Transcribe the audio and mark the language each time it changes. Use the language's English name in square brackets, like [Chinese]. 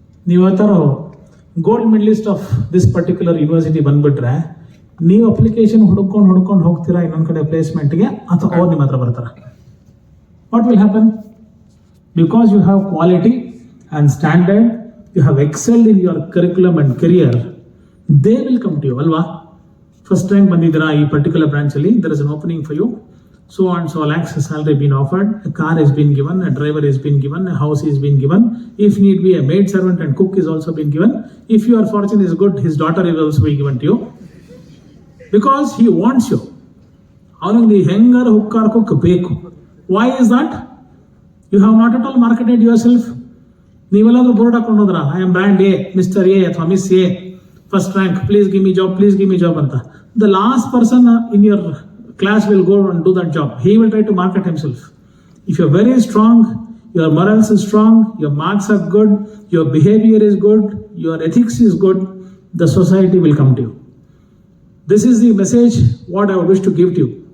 [Kannada] ನೀವು ಆ ಥರ gold medalist of this particular university ಬಂದ್ಬಿಟ್ರೆ ನೀವು ಅಪ್ಲಿಕೇಶನ್ ಹುಡ್ಕೊಂಡು ಹೋಗ್ತೀರಾ ಇನ್ನೊಂದು ಕಡೆ ಪ್ಲೇಸ್ಮೆಂಟ್ಗೆ, ಅಥವಾ ಅವ್ರು ನಿಮ್ಮ ಹತ್ರ ಬರ್ತಾರೆ. [English] What will happen? Because you have quality and standard, you have excelled in your curriculum and career, they will come to you ಅಲ್ವಾ? [Kannada] ಫಸ್ಟ್ ಟೈಮ್ ಬಂದಿದ್ದೀರಾ ಈ particular ಬ್ರಾಂಚಲ್ಲಿ, [English] There is an opening for you. So and so lakhs salary been offered, a car has been given, a driver has been given, a house is been given, if need be a maid servant and cook is also been given. If your fortune is good, his daughter is also be given to you, because he wants you. [Kannada] Avaniಗೆ ಹೆಂಗಾರ ಹುಕ್ಕಾರ cook ಬೇಕು. [English] Why is that? You have not at all marketed yourself. [Kannada] ನೀವೆಲ್ಲಾದ್ರೂ board ಹಾಕೊಂಡು ಹೋದ್ರ, [English] I am brand A, mister A ಅಥವಾ miss A, first rank, please give me job, please give me job ಅಂತ. The last person in your class will go and do that job. He will try to market himself. If you're very strong, your morals is strong, your marks are good, your behavior is good, your ethics is good, the society will come to you. This is the message what I would wish to give to you.